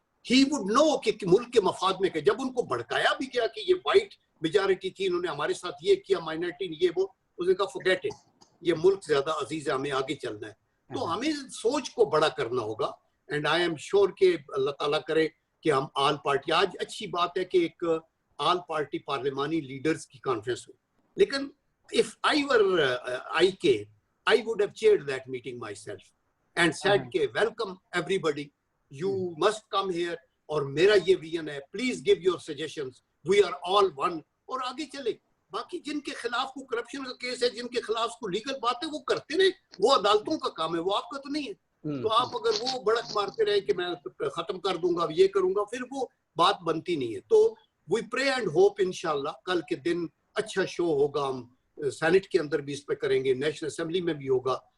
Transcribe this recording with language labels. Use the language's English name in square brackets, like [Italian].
[English] ہی would know [Urdu] کہ ملک کے مفاد میں کہ جب ان کو بھڑکایا بھی گیا کہ یہ وائٹ میجارٹی تھی، انہوں نے ہمارے ساتھ یہ کیا، مائنورٹی یہ وہ، اس نے کہا [English] forget it، [Urdu] یہ ملک زیادہ عزیز ہے، ہمیں آگے چلنا ہے. تو ہمیں سوچ کو بڑا کرنا ہوگا، [English] and I am sure [Urdu] کہ اللہ تعالیٰ کرے کہ ہم آل پارٹی، آج اچھی بات ہے کہ ایک آل پارٹی پارلیمانی لیڈرز کی کانفرنس ہو. لیکن [English] if I were IK, I would have chaired that meeting myself and said [Urdu] کہ [English] welcome everybody, you must come here، [Urdu] اور میرا یہ ویژن ہے، [English] please give your suggestions، we are all one، [Urdu] اور آگے چلے. باقی جن کے خلاف کو کرپشن کا کیس ہے، جن کے خلاف کو لیگل بات ہے، وہ کرتے رہے، وہ عدالتوں کا کام ہے، وہ آپ کا تو نہیں ہے. تو آپ اگر وہ بڑک مارتے رہے کہ میں ختم کر دوں گا، یہ کروں گا، پھر وہ بات بنتی نہیں ہے. تو [English] we pray and hope [Urdu] انشاءاللہ کل کے دن اچھا شو ہوگا. ہم سینٹ کے اندر بھی اس پہ کریں گے، نیشنل اسمبلی میں بھی ہوگا،